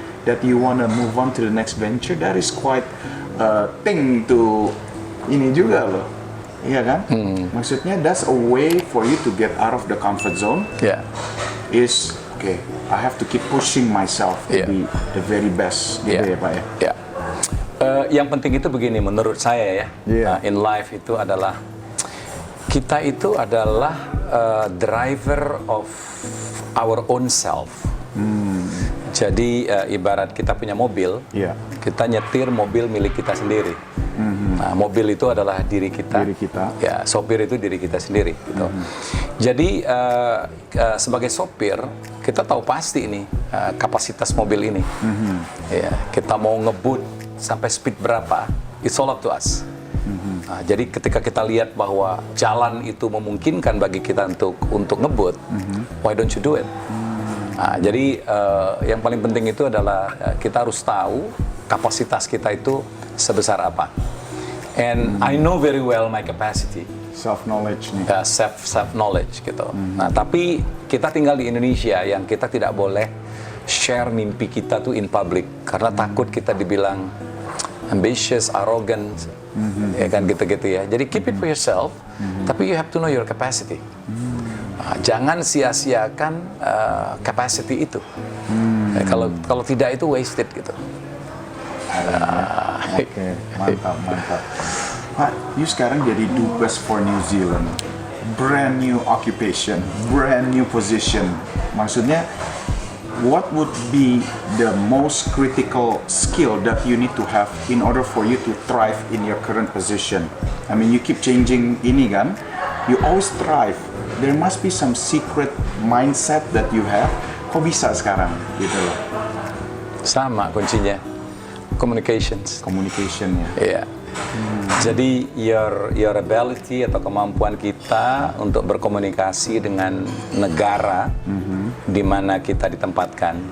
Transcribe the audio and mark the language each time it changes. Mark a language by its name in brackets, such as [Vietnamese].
[English] That you wanna move on to the next venture. That is quite a thing to [Indonesian] ini juga loh, iya kan? Maksudnya [English] that's a way for you to get out of the comfort zone. [Indonesian] Ya. [English] Is okay. I have to keep pushing myself to be the very best [Indonesian] gitu ya Pak ya. Ya. Yang penting itu begini menurut saya ya, [English] in life [Indonesian] itu adalah kita itu adalah [English] driver of our own self. [Indonesian] Jadi ibarat kita punya mobil, kita nyetir mobil milik kita sendiri. Nah, mobil itu adalah diri kita. Ya, sopir itu diri kita sendiri. Gitu. Jadi sebagai sopir kita tahu pasti ini kapasitas mobil ini. Ya, kita mau ngebut sampai speed berapa, [English] it's all up to us. [Indonesian] Nah, jadi ketika kita lihat bahwa jalan itu memungkinkan bagi kita untuk ngebut, [English] why don't you do it? [Indonesian] Nah, jadi yang paling penting itu adalah kita harus tahu kapasitas kita itu sebesar apa. [English] And I know very well my capacity. Self knowledge [Indonesian] nih. Self knowledge gitu. Nah, tapi kita tinggal di Indonesia yang kita tidak boleh share mimpi kita tuh [English] in public [Indonesian] karena takut kita dibilang ambitious, arrogant, ya kan gitu-gitu ya. Jadi [English] keep it for yourself, [Indonesian] tapi [English] you have to know your capacity. [Indonesian] Nah, jangan sia-siakan capacity itu. Kalau tidak itu wasted gitu. Oke, mantap. Pak, you sekarang jadi dubes for New Zealand. [English] Brand new occupation, brand new position. [Indonesian] Maksudnya, [English] what would be the most critical skill that you need to have in order for you to thrive in your current position? I mean, you keep changing [Indonesian] ini kan, [English] you always thrive. There must be some secret mindset that you have. [Indonesian] Kok bisa sekarang gitu loh? Sama kuncinya, communications. [English] Communication ya. [Indonesian] Iya. Jadi [English] your ability [Indonesian] atau kemampuan kita untuk berkomunikasi dengan negara di mana kita ditempatkan.